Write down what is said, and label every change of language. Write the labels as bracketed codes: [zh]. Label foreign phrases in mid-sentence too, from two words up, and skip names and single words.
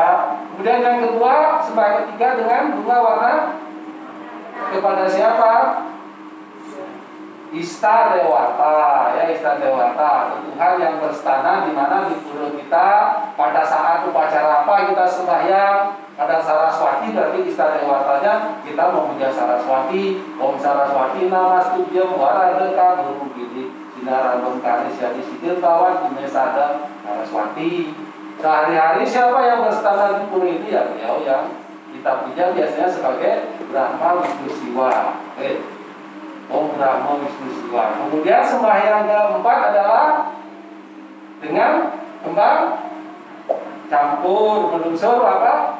[id] Kemudian yang kedua sembah ketiga dengan bunga warna kepada siapa? Ista Dewata ya, Ista Dewata, Tuhan yang berstana di mana di pura kita pada saat upacara apa kita sembahyang, pada Saraswati berarti Ista Dewatanya kita memuja Saraswati. [sa] Om Saraswati Namastubyam Waradeka Guru Gidi Sinarambam Karis Yadi Sidir Kawan Dimesada Saraswati. [id] Sehari-hari siapa yang berstana di pura ini ya beliau yang kita puja biasanya sebagai Brahma Wisnu Siwa. Om Brahma Wisnu Siwa. Kemudian sembahyang keempat adalah dengan kembang campur berunsur apa?